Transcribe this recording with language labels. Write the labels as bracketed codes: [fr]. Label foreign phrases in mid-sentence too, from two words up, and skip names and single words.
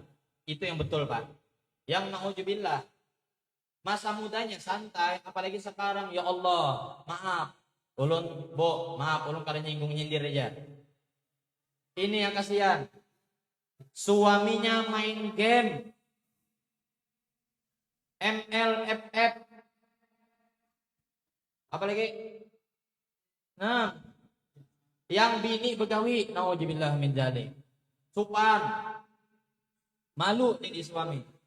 [id] Itu yang betul, Pak. Yang na'udzubillah. Masa mudanya santai, apalagi sekarang, ya Allah, maaf. Ulun, maaf, ulun karena nyinggung-nyindir aja. Ini yang kasihan. Suaminya main game. MLFF. Apalagi? Nah, yang bini begawi, [ar] نعوذ بالله من ذلك. [id] Supan. Malu nih suami.